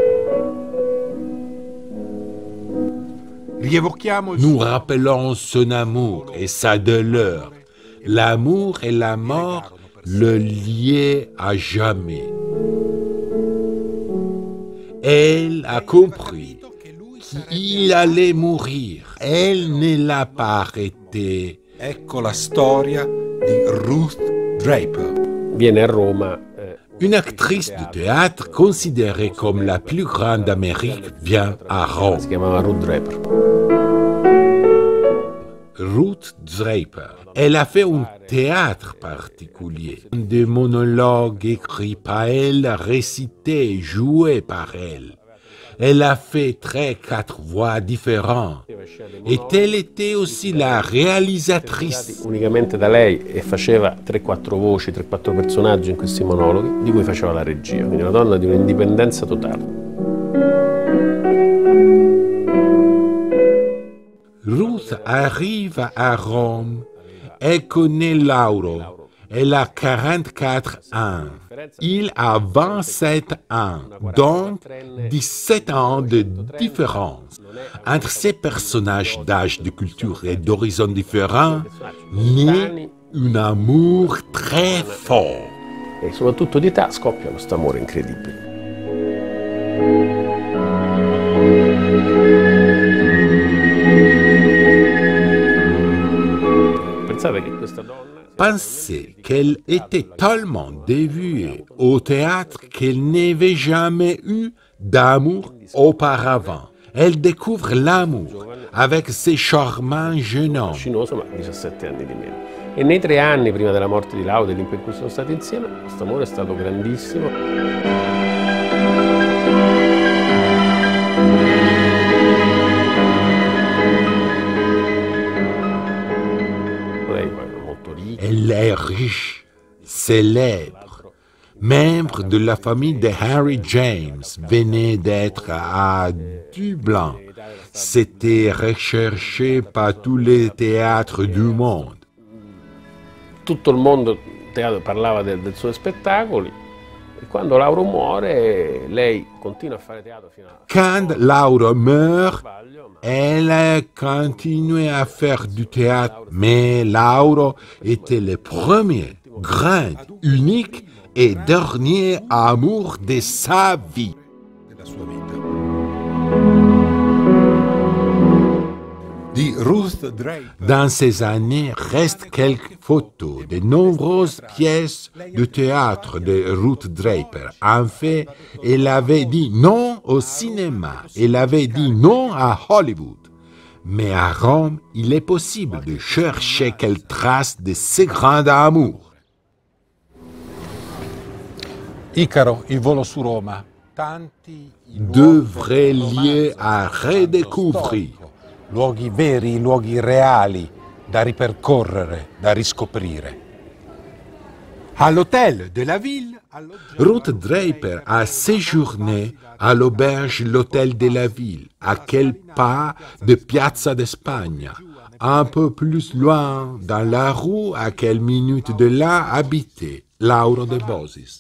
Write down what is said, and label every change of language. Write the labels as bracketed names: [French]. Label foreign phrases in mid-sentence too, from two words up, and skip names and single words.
[French] Nous rappelons son amour et sa douleur. L'amour et la mort le liaient à jamais. Elle a compris qu'il allait mourir. Elle ne l'a pas arrêté. [Italian] Ecco la storia di Ruth Draper. Viene a Roma. [French] Une actrice de théâtre considérée comme la plus grande d'Amérique vient à Rome. [Italian] Si chiamava Ruth Draper. Ruth Draper. [French] Elle a fait un théâtre particulier, des monologues écrits par elle, récités, joués par elle. Elle a fait 3-4 voix différentes et elle était aussi la réalisatrice. [Italian] Unicamente da lei e faceva 3-4 voci, 3-4 personaggi in questi monologhi, di cui faceva la regia, quindi una donna di un'indipendenza totale. [French] Ruth arrive à Rome, elle connaît Lauro. Elle a 44 ans. Il a 27 ans, donc 17 ans de différence. Entre ces personnages d'âge, de culture et d'horizons différents, naît un amour très fort. [Italian] E soprattutto di età scoppia questo amore incredibile. Pensate che questa donna... [French] Pensez qu'elle était tellement dévouée au théâtre qu'elle n'avait jamais eu d'amour auparavant. Elle découvre l'amour avec ses charmants jeunes hommes. [Italian] Fascinoso, ma 17 anni di meno. E nei 3 anni prima della morte di Laura, dell'impiego in cui sono stati insieme, questo amore è stato grandissimo. [French] Elle est riche, célèbre, membre de la famille de Harry James, venait d'être à Dublin. C'était recherché par tous les théâtres du monde. [Italian] Tutto il mondo parlava del suo spettacoli e quando Lauro muore lei continua a fare teatro fino a... [French] Quand Laura meurt, elle continue à faire du théâtre, mais Laura était le premier, grand, unique et dernier amour de sa vie. Dans ces années restent quelques photos de nombreuses pièces de théâtre de Ruth Draper. En fait, elle avait dit non au cinéma, elle avait dit non à Hollywood. Mais à Rome, il est possible de chercher quelques traces de ce grand amour. [Italian] Icaro, il volo su Roma. [French] Deux vrais lieux à redécouvrir. [Italian] Luoghi veri, luoghi reali, da ripercorrere, da riscoprire. [French] À l'hôtel de la ville, Ruth Draper a séjourné à l'auberge L'Hôtel de la Ville, à quelques pas de Piazza d'Espagne. Un peu plus loin, dans la rue, à quelques minutes de là, habitait Lauro de Bosis.